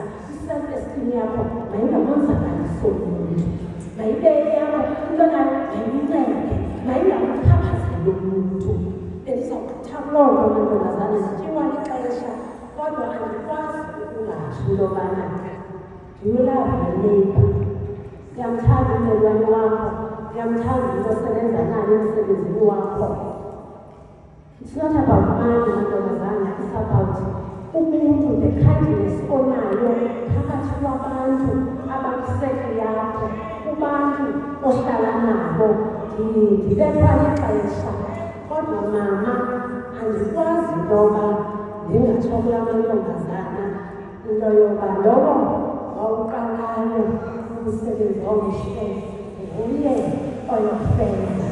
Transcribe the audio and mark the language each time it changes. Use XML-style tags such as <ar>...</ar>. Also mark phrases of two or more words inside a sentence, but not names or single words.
<xh>I-self-esteem yakho mayingamonzakalisi umuntu. Mayibeke yakho into nayo mayincede, mayingamchaphazeli umuntu. Bendizawukuthakuloo nto mantombazana ndityiwa lixesha kodwa andikwazi ukungatsho into yobana</xh> <en>do you love your neighbor?</en> <xh>Ndiyamthanda ummelwane wakho, ndiyamthanda umntu osebenza naye emsebenzini wakho.</xh> <en>It's not about money</en> <xh>mantombazana,</xh> <en>it's about</en> <xh>umuntu,</xh> <en>the kindness</en> <xh>onayo phakathi kwabantu abakuseko yakho, kubantu ohlala nabo. Ndibethwa lixesha kodwa mama andikwazi into yoba ndingatsho kula mantombazana into yoba lowo wawuqalayo umsebenzi omhle nguye oyofenza.</xh>